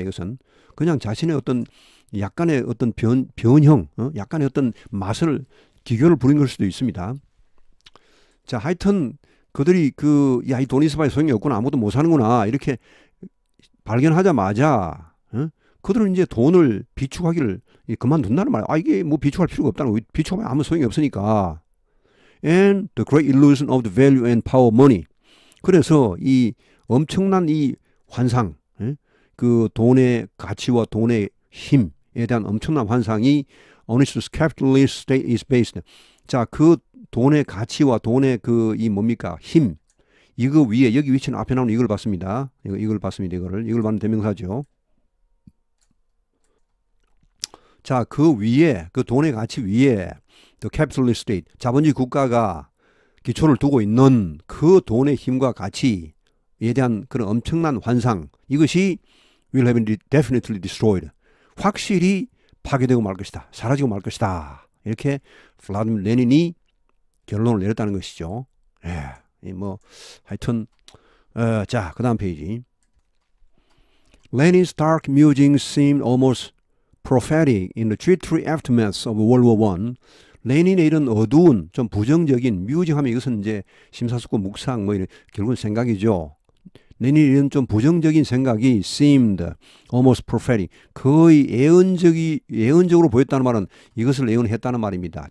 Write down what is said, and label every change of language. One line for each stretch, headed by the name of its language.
Korean: 이것은 그냥 자신의 어떤 약간의 어떤 변형, 약간의 어떤 맛을, 기교를 부린 걸 수도 있습니다. 자, 하여튼 그들이 이 돈이 있어봐야 소용이 없구나, 아무도 못 사는구나, 이렇게 발견하자마자 그들은 이제 돈을 비축하기를 그만둔다는 말이에요. 이게 뭐 비축할 필요가 없다는 거예요. 비축하면 아무 소용이 없으니까.
English: And the great illusion of the value and power of money.
Korean: 그래서 이 엄청난 이 환상, 그 돈의 가치와 돈의 힘에 대한 엄청난 환상이
English: on which the capitalist state is based.
Korean: 자, 그 돈의 가치와 돈의 이 뭡니까? 힘. 이거 위에, 여기 위치는 앞에 나오는 이걸 봤습니다. 이걸 봤습니다. 이걸 봤는 대명사죠. 자, 그 위에, 그 돈의 가치 위에
English: the capitalist state,
Korean: 자본주의 국가가 기초를 두고 있는 그 돈의 힘과 가치에 대한 그런 엄청난 환상, 이것이
English: will have been definitely destroyed.
Korean: 확실히 파괴되고 말 것이다. 사라지고 말 것이다. 이렇게 블라디미르 레닌이 결론을 내렸다는 것이죠. 뭐 하여튼 자, 그 다음 페이지.
English: Lenin's dark musings seemed almost prophetic in the jittery aftermath of World War I.
Korean: 레닌의 이런 어두운, 좀 부정적인, 뮤징하면 이것은 이제 심사숙고 묵상, 뭐 이런, 결국은 생각이죠. 레닌의 이런 좀 부정적인 생각이
English: seemed almost prophetic.
Korean: 거의 예언적으로 보였다는 말은 이것을 예언했다는 말입니다.